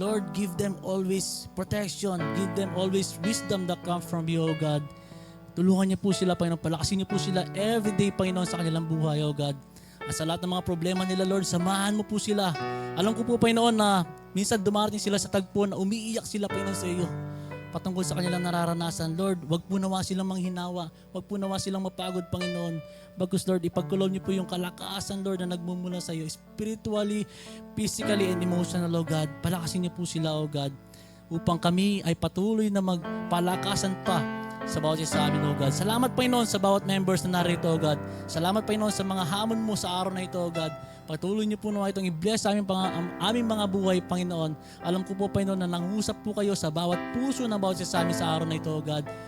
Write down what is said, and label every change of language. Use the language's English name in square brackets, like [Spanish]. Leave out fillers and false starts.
[English] Lord, give them always protection. Give them always wisdom that comes from you, O God. [Filipino] Tulungan niyo po sila, Panginoon. Palakasin niyo po sila everyday, Panginoon, sa kanilang buhay, O God. At sa lahat ng mga problema nila, Lord, samahan mo po sila. Alam ko po, Panginoon, na minsan dumarating sila sa tagpo na umiiyak sila, Panginoon, sa iyo. Patungkol sa kanilang nararanasan. Lord, wag po nawa silang manghinawa. Wag po nawa silang mapagod, Panginoon. Bagkus, Lord, ipagkulob niyo po yung kalakasan, Lord, na nagmumula sa iyo. [English] Spiritually, physically, and emotional, O God. [Filipino] Palakasin niyo po sila, O God. Upang kami ay patuloy na magpalakasan pa sa bawat isa sa amin, O God. Salamat, Panginoon, sa bawat members na narito, O God. Salamat, Panginoon, sa mga hamon mo sa araw na ito, O God. Patuloy niyo po nawa itong i-bless sa aming mga buhay, Panginoon. Alam ko po, Panginoon, na nangusap po kayo sa bawat puso ng bawat isa sa amin sa araw na ito, O God.